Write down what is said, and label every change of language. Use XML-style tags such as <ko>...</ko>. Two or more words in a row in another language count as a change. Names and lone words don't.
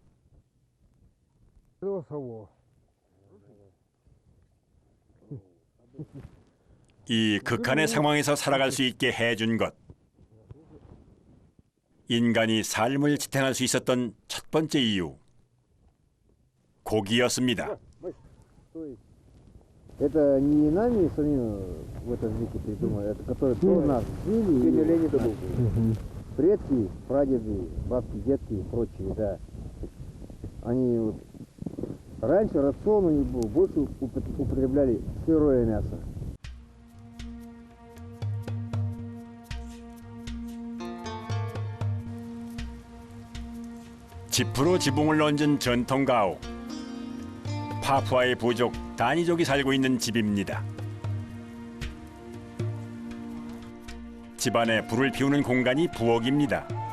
<ko>이 극한의 상황에서 살아갈 수 있게 해준 것. 인간이 삶을 지탱할 수 있었던 첫 번째 이유. 고기였습니다.</ko> <ru>Это не нами самими в этом веке придумали, это которые до нас жили, предки, прадеды, бабки, дедки и прочие, да. Они вот, раньше рацион у них был, больше употребляли сырое мясо.</ru> <ko>지프로 지붕을 얹은 전통 가옥. 파푸아의 부족 다니족이 살고 있는 집입니다. 집안에 불을 피우는 공간이 부엌입니다.</ko>